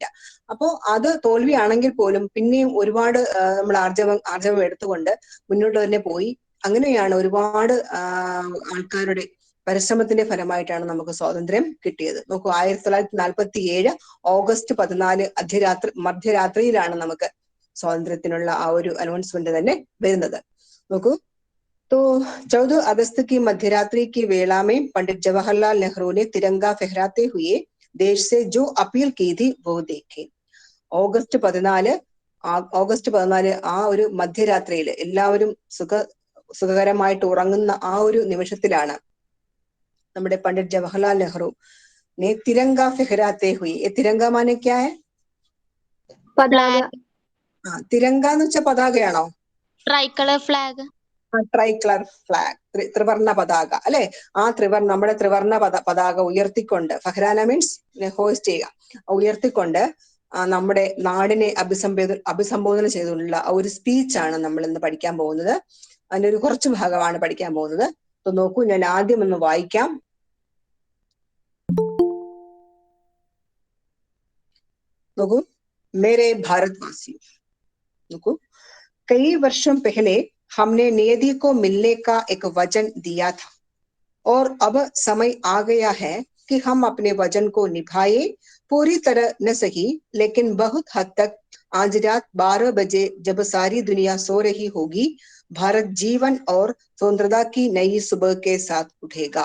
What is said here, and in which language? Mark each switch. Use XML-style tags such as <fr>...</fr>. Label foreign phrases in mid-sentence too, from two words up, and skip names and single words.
<ml>അപ്പോൾ അത് തോൽവിയാണെങ്കിൽ പോലും പിന്നെയും ഒരുപാട് നമ്മൾ ആർജവം എടുത്തുകൊണ്ട് മുന്നോട്ട് തന്നെ പോയി. അങ്ങനെയാണ് ഒരുപാട് ആൾക്കാരുടെ പരിശ്രമത്തിന്റെ ഫലമായിട്ടാണ് നമുക്ക് സ്വാതന്ത്ര്യം കിട്ടിയത്. നോക്കൂ, 1947 ഓഗസ്റ്റ് 14 മധ്യരാത്രിയിലാണ് നമുക്ക് स्वातंत्र्यത്തിനുള്ള ആ ഒരു അനൗൺസ്മെന്റ് തന്നെ വരുന്നത്. നോക്കൂ,</ml> <hi>तो 14 अगस्त की मध्यरात्रि की वेला में पंडित जवाहरलाल नेहरू ने तिरंगा फहराते हुए देश से जो अपील की थी वो देखें.</hi> <ml>ഓഗസ്റ്റ് 14 ആ ഒരു മധ്യരാത്രിയിൽ എല്ലാവരും സുഖകരമായിട്ട് ഉറങ്ങുന്ന ആ ഒരു നിമിഷത്തിലാണ് നമ്മുടെ പണ്ഡിറ്റ് ജവഹർലാൽ നെഹ്റു</ml> <hi>ने तिरंगा फहराते हुए, तिरंगा माने क्या है? फ्लैग,</hi> <ml>തിരങ്ക എന്ന് വെച്ചാൽ പതാകയാണോ?</ml> <en>tri color flag, tri color flag,</en> <ml>ത്രിവർണ പതാക അല്ലെ. ആ നമ്മുടെ ത്രിവർണ പതാക ഉയർത്തിക്കൊണ്ട്, ഫഹ്റാന</ml> <en>means host</en> <ml>ചെയ്യുക, ഉയർത്തിക്കൊണ്ട് നമ്മുടെ നാടിനെ അഭിസംബോധന ചെയ്തുള്ള ഒരു സ്പീച്ചാണ് നമ്മൾ ഇന്ന് പഠിക്കാൻ പോകുന്നത്. അതിന്റെ ഒരു കുറച്ച് ഭാഗമാണ് പഠിക്കാൻ പോകുന്നത്. അപ്പൊ നോക്കൂ, ഞാൻ ആദ്യം ഒന്ന് വായിക്കാം. നോക്കൂ,</ml> <hi>मेरे भारतवासी,</hi> <ml>നോക്കൂ,</ml> <hi>कई वर्षों पहले हमने नियति को मिलने का एक वचन दिया था और अब समय आ गया है कि हम अपने वचन को निभाए, पूरी तरह न सही लेकिन बहुत हद तक. आज रात 12 बजे जब सारी दुनिया सो रही होगी, भारत जीवन और स्वतंत्रता की नई सुबह के साथ उठेगा.</hi>